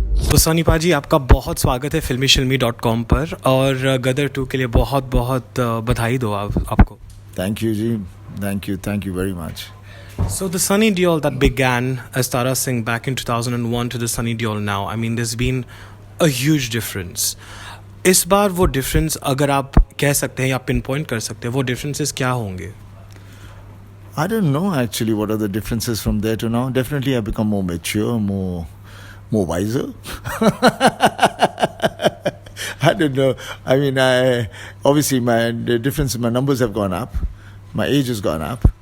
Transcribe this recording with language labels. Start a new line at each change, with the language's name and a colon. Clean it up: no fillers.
Hindi: तो सनी पाजी आपका बहुत स्वागत है फिल्मी शिल्मी .com पर और गदर 2 के लिए बहुत बहुत बधाई दो आपको.
English: Thank you, Ji. Thank you very much. So the Sunny Deol that began as Tara Singh back in 2001 to the Sunny Deol now, I mean there's been a huge difference.
Hindi: इस बार वो difference अगर आप कह सकते हैं या pinpoint कर सकते हैं वो differences क्या होंगे?
English: I don't know actually what are the differences from there to now. Definitely I've become more mature, more wiser. I don't know. I mean, obviously the difference in my numbers have gone up. My age has gone up.